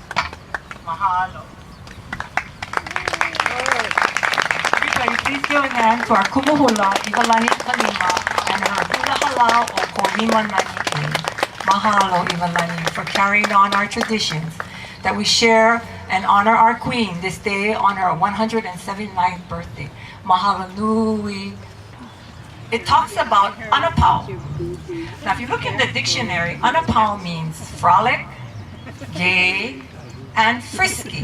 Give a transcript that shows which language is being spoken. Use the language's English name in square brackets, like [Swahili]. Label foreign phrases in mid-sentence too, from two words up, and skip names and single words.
[Hawaiian] Mahalo. [English] Everybody, please give an hand welcome to our Kumu Hula, ʻIwalani Kalima, and her Hula Hālau o ko Lima Nani. [Hawaiian] Mahalo, ʻIwalani, [English] for carrying on our traditions, that we share and honor our queen this day on her 179th birthday. [Hawaiian] Mahalo nui. [English] It talks about ʻAnapau. Now, if you look in the dictionary, ʻAnapau means frolic, gay, and frisky.